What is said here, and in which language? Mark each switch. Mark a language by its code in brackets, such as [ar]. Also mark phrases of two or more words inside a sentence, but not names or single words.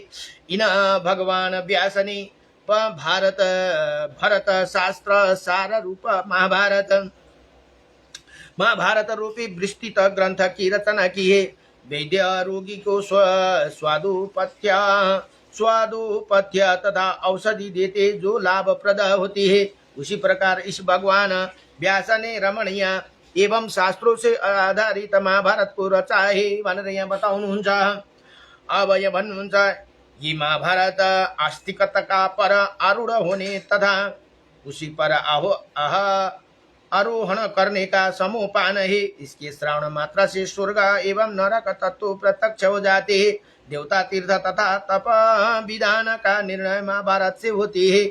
[hi] इन भगवान व्यास ने भरत शास्त्र सार रूप महाभारत रूपी विस्तृत ग्रंथ की रचना की है। वैद्य रोगी को स्वादुपथ्य तथा औषधि देते जो लाभप्रद होती है, उसी प्रकार इस भगवान व्यास ने रमणीय एवं शास्त्रों से आधारित महाभारत को रचा है [ne] भनेर यहाँ बताउनुहुन्छ। अब यहाँ भन्नुहुन्छ, [hi] ये महाभारत आस्तिकता पर आरूढ़ होने तथा उसी पर आरोहण करने का समूहपान है। इसके श्रवण मात्रा से स्वर्ग एवं नरक तत्व प्रत्यक्ष हो जाते हैं। देवता तीर्थ तथा तप विधान का निर्णय महाभारत से होते है।